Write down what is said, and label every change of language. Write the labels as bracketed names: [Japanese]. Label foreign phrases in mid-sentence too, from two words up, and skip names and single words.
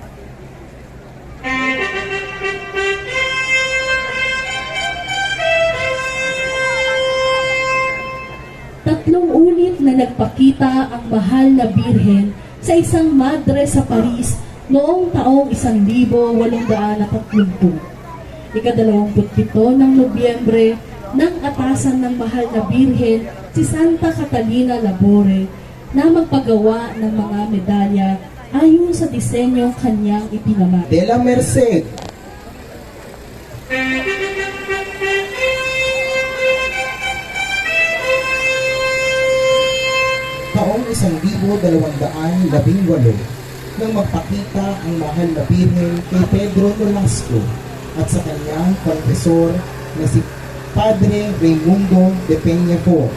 [Filipino] Tatlong ulit na nagpakita ang mahal na Birhen sa isang madre sa Paris noong taong 1830. Ika-27 ng Nobyembre, nang atasan ng mahal na Birhen si Santa Catalina Labore na magpagawa ng mga medalya ayon sa disenyong kanyang ipinamana. [Spanish] De la Merced. [Filipino] Taong 1218 nang magpakita ang mahal na Birhen kay Pedro Nolasco at sa kanyang konfesor na si Padre Raimundo de Peñafort.